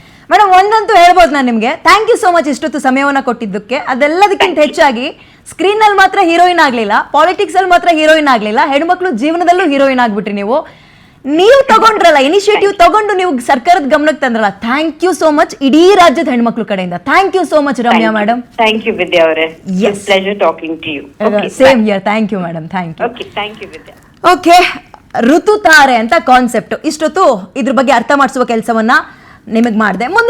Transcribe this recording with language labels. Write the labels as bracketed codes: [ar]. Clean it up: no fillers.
[kn] Madam, ಒಂದಂತೂ ಹೇಳ್ಬೋದು ನಾನು ನಿಮ್ಗೆ, [en] thank you so much [kn] ಇಷ್ಟೊತ್ತು ಸಮಯವನ್ನ ಕೊಟ್ಟಿದ್ದಕ್ಕೆ. ಅದೆಲ್ಲದಕ್ಕಿಂತ ಹೆಚ್ಚಾಗಿ ಸ್ಕ್ರೀನ್ ಅಲ್ಲಿ ಮಾತ್ರ ಹೀರೋಯಿನ್ ಆಗ್ಲಿಲ್ಲ, ಪಾಲಿಟಿಕ್ಸ್ ಅಲ್ಲಿ ಮಾತ್ರ ಹೀರೋಯಿನ್ ಆಗ್ಲಿಲ್ಲ, ಹೆಣ್ಮಕ್ಳು ಜೀವನದಲ್ಲೂ ಹೀರೋಯಿನ್ ಆಗ್ಬಿಟ್ರಿ ನೀವು ತಗೊಂಡ್ರಲ್ಲ, ಇನಿಷಿಯೇಟಿವ್ ತಗೊಂಡು ನೀವು ಸರ್ಕಾರದ ಗಮನಕ್ಕೆ ತಂದ್ರಲ್ಲ, [en] thank you so much [kn] ಇಡೀ ರಾಜ್ಯದ ಹೆಣ್ಮಕ್ಳು ಕಡೆಯಿಂದ. [en] Thank you so much Ramya madam. Thank you Vidya ಅವರೇ. Yes, pleasure talking to you. Same here. Thank you madam. Thank you. Okay, thank you Vidya. [kn] Okay, ಋತುತಾರೆ ಅಂತ ಕಾನ್ಸೆಪ್ಟ್ ಇಷ್ಟೊತ್ತು ಇದ್ರ ಬಗ್ಗೆ ಅರ್ಥ ಮಾಡಿಸುವ ಕೆಲಸವನ್ನ ನಿಮಗೆ ಮಾಡಿದೆ. ಮುಂದಿನ